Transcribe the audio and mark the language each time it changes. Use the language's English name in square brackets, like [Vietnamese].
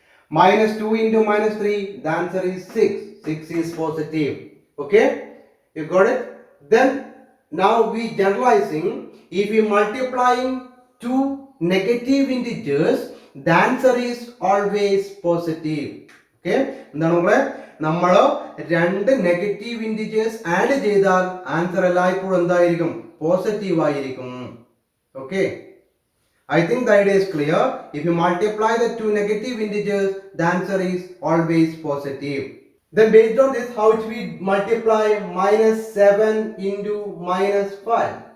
[English] Minus 2 into minus 3, the answer is 6. 6 is positive. Okay? You got it? Then, now we generalizing, if we multiplying two negative integers, the answer is always positive. [Malayalam] Okay, എന്താണ് നമ്മളെ നമ്മൾ രണ്ട് negative integers add ചെയ്താൽ answer എല്ലായ്പ്പോഴും എന്തായിരിക്കും? Positive ആയിരിക്കും. [English] Okay, I think the idea is clear. If you multiply the two negative integers, the answer is always positive. Then based on this, how do we multiply minus 7 into minus 5?